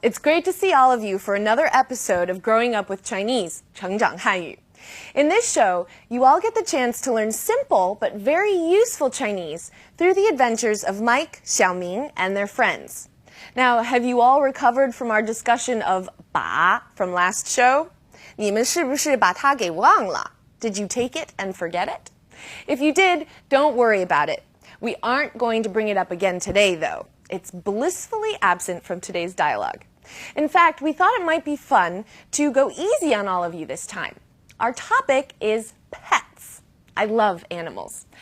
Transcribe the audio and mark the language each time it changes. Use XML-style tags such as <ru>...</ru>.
<en>It's great to see all of you for another episode of Growing Up with Chinese, 成长汉语. In this show, you all get the chance to learn simple but very useful Chinese through the adventures of Mike, Xiaoming, and their friends. Now, have you all recovered from our discussion of 把 from last show?</en> <zh>你们是不是把它给忘了?</zh> <en>Did you take it and forget it? If you did, don't worry about it. We aren't going to bring it up again today, though. It's blissfully absent from today's dialogue. In fact, we thought it might be fun to go easy on all of you this time. Our topic is pets. I love animals.</en>